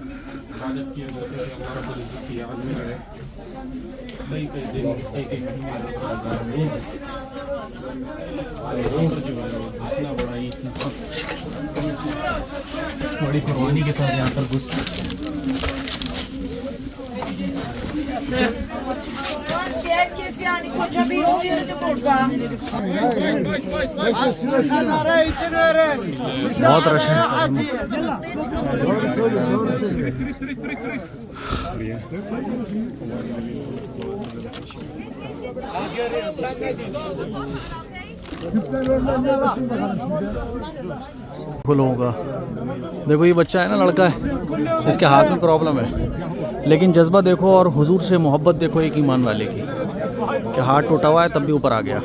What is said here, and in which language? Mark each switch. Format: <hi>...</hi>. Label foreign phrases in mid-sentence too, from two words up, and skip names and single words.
<hi>बड़ी कुर्बानी के साथ यहाँ पर</hi> <tr>Herkes yani koca bir yol yürüdü burada.</tr> <hi>बहुत रश है। लोगों का देखो, ये बच्चा है ना, लड़का है, इसके हाथ में प्रॉब्लम है, लेकिन जज्बा देखो और हुजूर से मोहब्बत देखो एक ईमान वाले की, कि हाथ टूटा हुआ है तब भी ऊपर आ गया।</hi>